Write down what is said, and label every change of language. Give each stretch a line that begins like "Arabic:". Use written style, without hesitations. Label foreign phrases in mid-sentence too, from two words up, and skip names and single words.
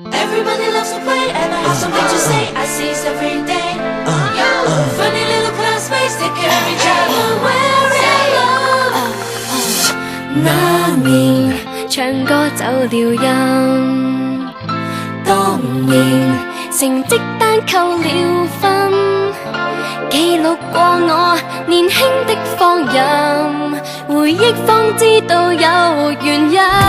English: Everybody loves to play, and I have something to say. I see it every day. Yo, funny little classmates, take care of each other. We're in love.
Chinese: 那年唱歌走了音，當年成績單扣了分，記錄過我年輕的放任，回憶方知道有原因。